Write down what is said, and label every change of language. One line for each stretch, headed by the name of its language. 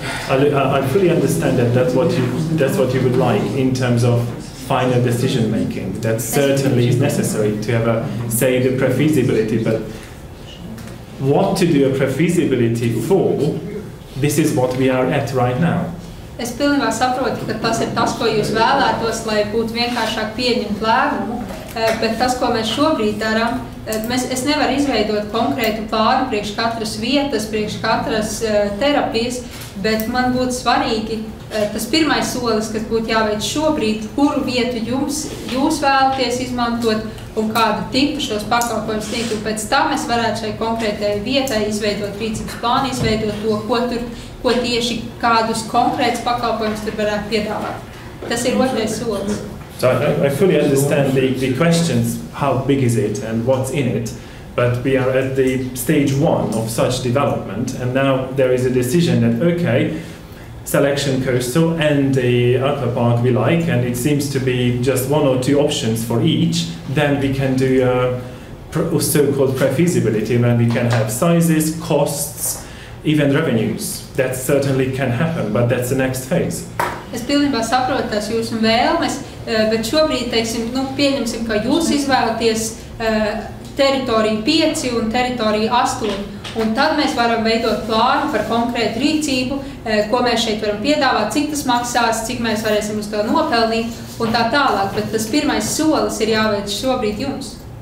English: I fully understand that that's what you would like in terms of final decision making. That certainly is necessary to have a say the pre-feasibility, but what to do a pre-feasibility for, this is what we are at right now.
Latvian: Es pilnībā saprotu, ka tas ir tas, ko jūs vēlētos, lai būtu vienkāršāk pieņemt lēmumu, bet tas, ko mēs šobrīd darām, es nevaru izveidot konkrētu plānu priekš katras vietas, priekš katras terapijas, bet man būtu svarīgi tas pirmais solis, kas būtu jāveic šobrīd, kuru vietu jūs vēlaties izmantot un kādu tipu šos pakalpojumus sniegt, un pēc tam es varētu šai konkrētai vietai izveidot rīcības plānu, izveidot to, ko tieši kādus konkrētus pakalpojumus tur varētu piedāvāt. Tas ir otrais solis.
English: So I fully understand the questions, how big is it and what's in it, but we are at the stage 1 of such development, and now there is a decision that, okay, Selection Coastal and the Aqua Park we like, and it seems to be just 1 or 2 options for each, then we can do a so-called pre-feasibility, when we can have sizes, costs, even revenues. That certainly can happen, but that's the next phase.
Latvian: Es pilnībā saprotu tās jūsu vēlmes, bet šobrīd, teiksim, pieņemsim, ka jūs izvēlaties teritoriju 5 un teritoriju 8, un tad mēs varam veidot plānu par konkrētu rīcību, ko mēs šeit varam piedāvāt, cik tas maksās, cik mēs varēsim uz to nopelnīt, un tā tālāk, bet tas pirmais solis ir jāveic šobrīd jums.